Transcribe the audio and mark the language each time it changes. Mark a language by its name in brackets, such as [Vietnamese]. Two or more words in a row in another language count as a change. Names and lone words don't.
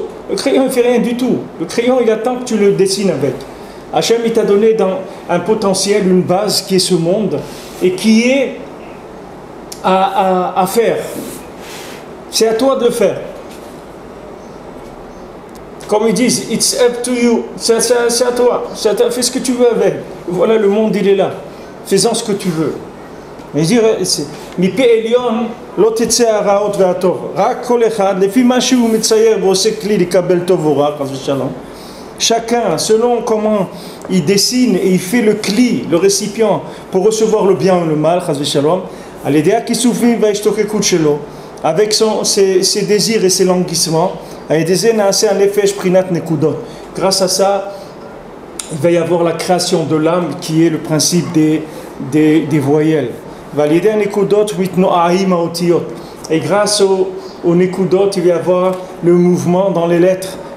[French] Le crayon il ne fait rien du tout. Le crayon il attend que tu le dessines avec. Hachem il t'a donné dans un potentiel, une base qui est ce monde et qui est à faire. C'est à toi de le faire. Comme ils disent, [English] it's up to you. [French] C'est à toi. Fais ce que tu veux avec. Voilà, le monde il est là. Fais-en ce que tu veux. Mais je dirais, [Hebrew] מפה עליון לא תצא הרעות והטוב, רק כל אחד לפי מה שהוא מצייר ועושה כלי לקבל טוב או רע, חס ושלום. [French] Chacun, selon comment il dessine et il fait le cli, le récipient, pour recevoir le bien ou le mal, [Hebrew] חס ושלום, על ידי הכיסופים וההשתוקקות שלו, [French] avec ses désirs et ses languissements. Grâce à ça, il va y avoir la création de l'âme qui est le principe des voyelles. Et grâce aux nekudot, il va y avoir le mouvement dans les lettres.